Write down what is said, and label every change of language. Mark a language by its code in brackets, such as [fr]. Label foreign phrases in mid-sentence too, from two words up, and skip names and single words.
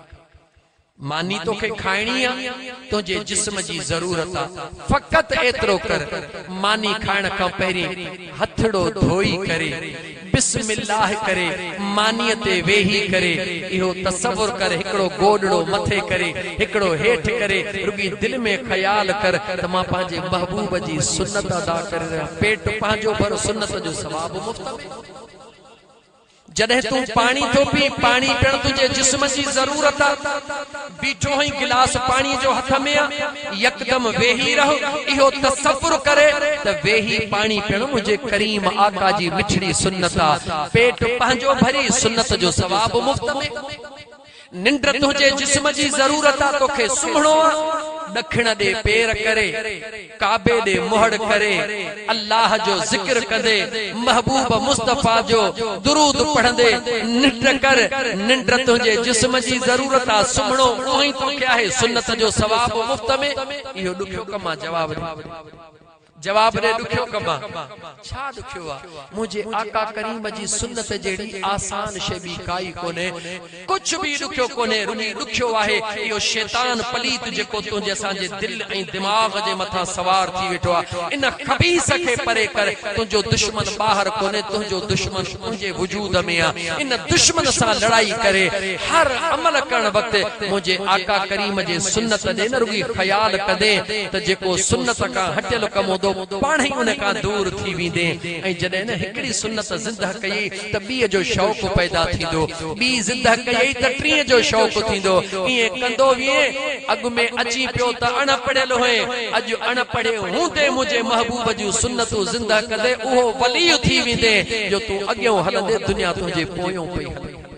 [sd] मानी तोखे खाइणी आ तुंहिंजे जिस्म जी ज़रूरत आ फ़क़त एतिरो कर मानी खाइण खां पहिरीं हथड़ो धोई करे बिस्मिल्लाह करे मानीअ ते वेही करे इहो तसव्वुर कर हिकिड़ो गोॾड़ो मथे करे हिकिड़ो हेठि करे रुॻी दिलि में ख़याल कर त मां पंहिंजे महबूब जी सुन्नत अदा करे रहिया। पेट पंहिंजो भर सुन्नत जो सवाब मुफ़्त में। जॾहिं तू पानी तो पी पानी पिण तुझे जिस्म जी ज़रूरत आ बीठो ही गिलास पानी जो हथ में आ यकदम वेही रहो इहो तसव्वुर करे त वेही पानी पिण मुझे करीम आका जी मिठड़ी सुन्नत आ। पेट पंहिंजो भरी सुन्नत जो सवाब मुफ्त में। निंड तुझे जिस्म जी ज़रूरत आ तोखे सुम्हणो आ दखिण दे पेर करे काबे दे मुहड़ करे अल्लाह जो जिक्र कंदे महबूब मुस्तफा जो दुरूद पढ़ंदे निंड कर निंड तुझे जिस्म जी जरूरत आ सुमणो उही [hi] तो क्या है [sd] सुन्नत जो सवाब मुफ्त में इहो दुखियो कमा जवाब रे दुखियो कमा छा दुखियो आ मुझे आका करीम जी सुन्नत जेड़ी आसान शे भी काई कोने कुछ भी दुखियो कोने रुनी दुखियो आहे यो शैतान पलीत जेको तुझे असा जे दिल ए दिमाग जे मथा सवार थी वेठो आ इन खबीस के परे कर तुझो दुश्मन बाहर कोने तुझो दुश्मन तुझे वजूद में आ इन दुश्मन सा लड़ाई करे हर अमल करण वक्त मुझे आका करीम जे सुन्नत दे न रुगी ख्याल कदे त जेको सुन्नत का हटियल कमो दो पाणी उन का दूर थी विंदे ऐं जॾहिं न हिकड़ी सुन्नत ज़िंदह कई त ॿीअ जो शौक़ पैदा थींदो ॿी ज़िंदह कई त टीह जो शौक़ थींदो इएं कंदो विए अॻु में अची पियो त अणपढ़ियल हुए अॼु अणपढ़े हूंदे मुंहिंजे महबूब जूं सुन्नतूं ज़िंदह कंदे उहो वली थी विंदे जो तूं अॻियों हलंदे दुनिया तुंहिंजे पोयों पई हले